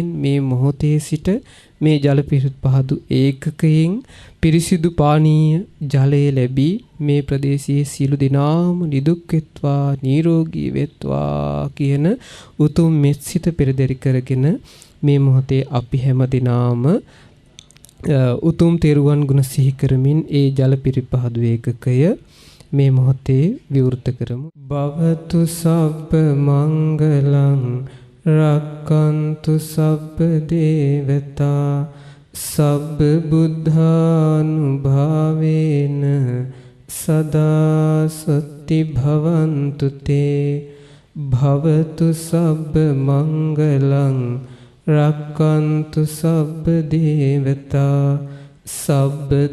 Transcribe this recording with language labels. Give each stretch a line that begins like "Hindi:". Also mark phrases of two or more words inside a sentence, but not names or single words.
Sinhala: මේ මොහොතේ සිට මේ ජල පිරිපහදු ඒකකයෙන් පිරිසිදු පානීය ජලය ලැබී මේ ප්‍රදේශයේ සියලු දෙනාම නිදුක් වෙත්වා නිරෝගී වෙත්වා කියන උතුම් මෙත්සිත පෙරදරි කරගෙන මේ මොහොතේ අපි හැම දිනාම උතුම් තෙරුවන් ගුණ සිහි කරමින් ඒ ජල පිරිපහදු ඒකකය මේ මොහොතේ විවෘත කරමු.
Pali: භවතු සබ්බ මංගලං රක්칸තු සබ්බ දේවතා සබ්බ බුද්ධානුභාවේන සදා සති භවන්තු තේ භවතු සබ්බ මංගලං රක්칸තු සබ්බ දේවතා සබ්බ